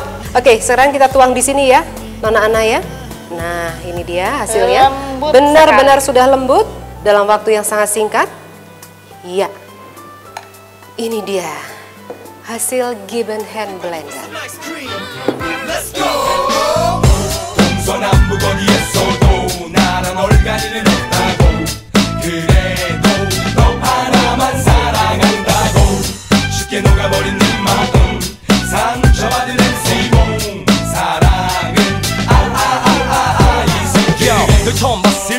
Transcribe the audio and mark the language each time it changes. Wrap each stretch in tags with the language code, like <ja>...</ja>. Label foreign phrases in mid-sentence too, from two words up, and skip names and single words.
<id>Oke, sekarang kita tuang di sini ya, Nona Ana ya. Nah, ini dia hasilnya. Lembut Benar-benar sudah lembut dalam waktu yang sangat singkat. Iya, ini dia hasil Gibbon Hand Blender.</id> <en>Let's go.</en> <ko>동서남북 어디에서도 나란 얼간이는 없다고 그래도 너 하나만 사랑한다고 쉽게 녹아버린 네 마음 상처받은 MC 몸 사랑은 널 처음 봤을</ko>